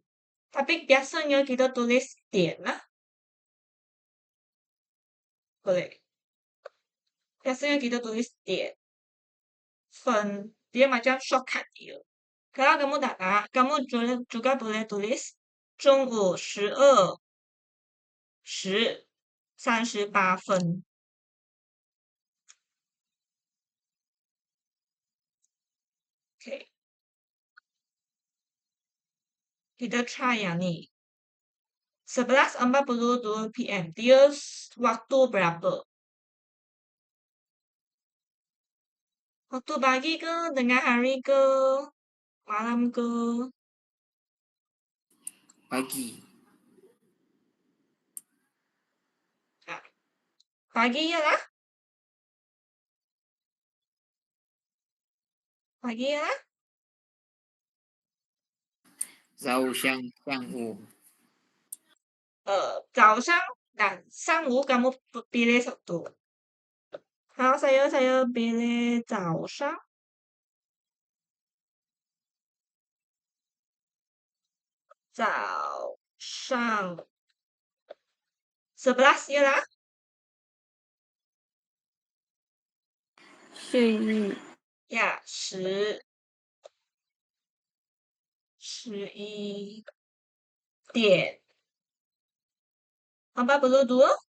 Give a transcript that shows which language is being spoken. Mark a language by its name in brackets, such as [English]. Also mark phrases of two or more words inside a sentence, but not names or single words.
[Malay] Tapi biasanya kita tulis 点 lah. Boleh. Biasanya kita tulis 点. 分 dia macam shortcut dia. Kalau kamu tak nak, kamu juga boleh tulis [Chinese] 中午12时38分. [Malay] Okay. Kita try yang ni. 11.42 PM. Dia waktu berapa? Waktu pagi ke, tengah hari ke, malam ke? Pagi. Pagi ya lah. Pagi ya lah. [Chinese] 早上上午 [Malay] 早上dan 上午 kamu pilih satu. Kalau saya pilih 早上. [Chinese] 早上 [Malay] 11 ya lah. 11 Ya, 11点 42.